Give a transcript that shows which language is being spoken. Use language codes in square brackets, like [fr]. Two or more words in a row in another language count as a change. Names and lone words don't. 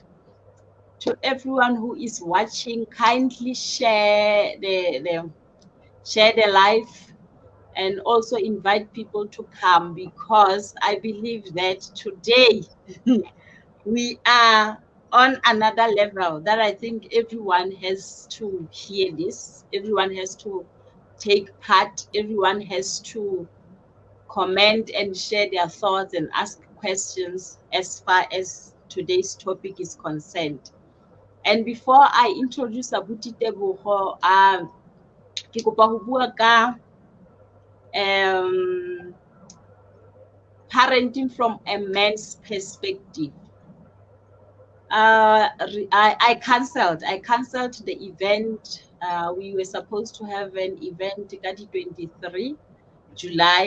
[en] To everyone who is watching, kindly share the live and also invite people to come, because I believe that today we are on another level that I think everyone has to hear this. Everyone has to take part. Everyone has to comment and share their thoughts and ask questions as far as today's topic is concerned. And before I introduce Abuti Tebogo, [st] ke kopa ho bua ka [en] parenting from a man's perspective. I cancelled the event. We were supposed to have an event on 23 July.